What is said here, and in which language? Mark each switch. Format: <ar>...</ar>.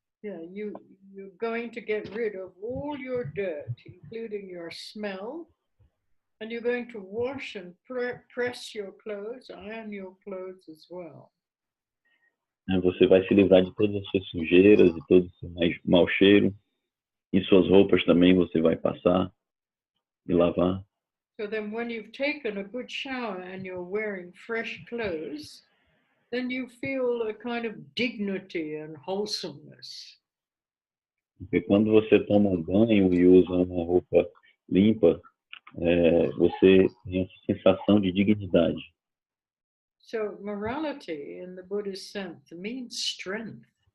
<en>Yeah, you're going to get rid of all your dirt, including your smell, and you're going to wash and press your clothes, iron your clothes as well.</en> <pt>Você vai se livrar de todas as suas sujeiras, de todo o seu mau cheiro, e suas roupas também você vai passar e lavar.</pt> <en>So then when you've taken a good shower and you're wearing fresh clothes, then you feel a kind of dignity and wholesomeness.</en> <pt>Porque quando você toma um banho e usa uma roupa limpa, você tem essa sensação de dignidade.</pt> <en>So morality in the Buddhist sense means strength.</en>